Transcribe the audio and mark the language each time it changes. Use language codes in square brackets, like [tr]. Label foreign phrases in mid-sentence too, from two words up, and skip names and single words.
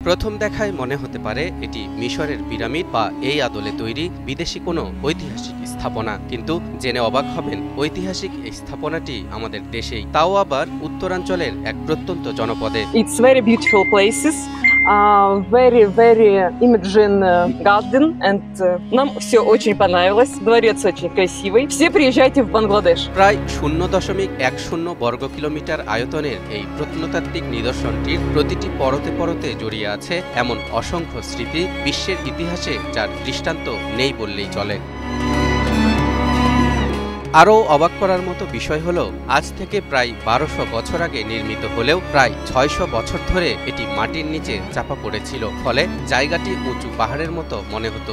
[bn] প্রথম দেখায় মনে হতে পারে এটি মিশরের পিরামিড বা এই আদলে তৈরি বিদেশি কোনো ঐতিহাসিক স্থাপনা, কিন্তু জেনে অবাক হবেন ঐতিহাসিক এই স্থাপনাটি আমাদের দেশেই, তাও আবার উত্তরাঞ্চলের এক প্রত্যন্ত জনপদে। [en] It's very beautiful places, very imagine garden, and [ru] нам все очень понравилось. Дворец очень красивый. Все приезжайте в Бангладеш. [bn] প্রায় 0.10 বর্গ কিলোমিটার আয়তনের এই প্রত্নতাত্ত্বিক নিদর্শনটির প্রতিটি পরতে পরতে জড়িয়ে আছে এমন অসংখ্য স্মৃতি, বিশ্বের ইতিহাসে যার দৃষ্টান্ত নেই বললেই চলে। আরও অবাক করার মতো বিষয় হল, আজ থেকে প্রায় 1200 বছর আগে নির্মিত হলেও প্রায় 600 বছর ধরে এটি মাটির নিচে চাপা পড়েছিল, ফলে জায়গাটি উঁচু পাহাড়ের মতো মনে হতো।